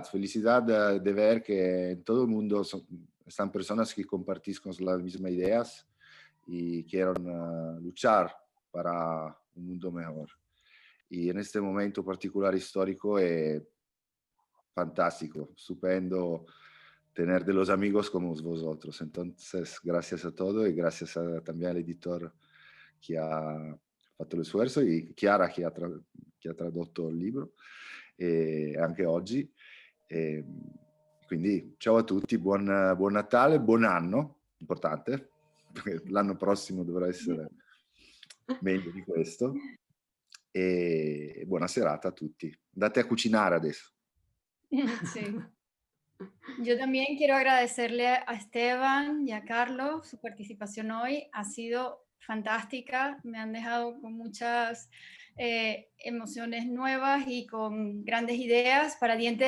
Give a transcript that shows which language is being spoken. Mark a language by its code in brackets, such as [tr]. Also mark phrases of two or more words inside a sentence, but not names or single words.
[es] Felicidad de ver que en todo el mundo están personas que comparten las mismas ideas y quieren luchar para un mundo mejor. Y en este momento particular histórico es fantástico, estupendo tener de los amigos como vosotros. Entonces, gracias a todos y gracias también al editor que [it] ha fatto l'esforzo, e Chiara che ha tradotto il libro anche oggi. Quindi ciao a tutti, buon Natale, buon anno, importante, perché l'anno prossimo dovrà essere meglio di questo. E buona serata a tutti. Andate a cucinare adesso. [es] Sí. Yo también quiero agradecerle a Esteban y a Carlos su participación hoy. Ha sido fantástica, me han dejado con muchas emociones nuevas y con grandes ideas.